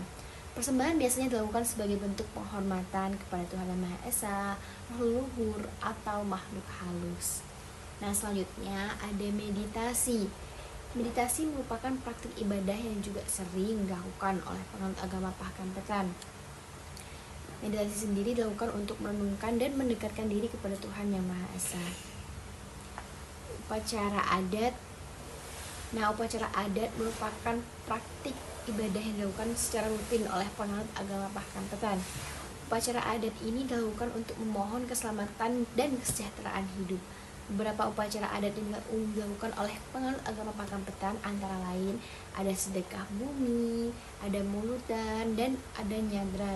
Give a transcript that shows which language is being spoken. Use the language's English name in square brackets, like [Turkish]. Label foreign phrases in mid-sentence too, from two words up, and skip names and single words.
[Indonesian] Persembahan biasanya dilakukan sebagai bentuk penghormatan kepada Tuhan Yang Maha Esa, leluhur, atau makhluk halus. Nah, selanjutnya ada meditasi. Meditasi merupakan praktik ibadah yang juga sering dilakukan oleh penganut agama Pakampetan. Meditasi sendiri dilakukan untuk merenungkan dan mendekatkan diri kepada Tuhan Yang Maha Esa. Upacara adat. Nah, upacara adat merupakan praktik ibadah yang dilakukan secara rutin oleh penganut agama Pakampetan. Upacara adat ini dilakukan untuk memohon keselamatan dan kesejahteraan hidup. Beberapa upacara adat yang umum dilakukan oleh penganut agama Pakampetan antara lain ada sedekah bumi, ada mulutan, dan ada nyadran.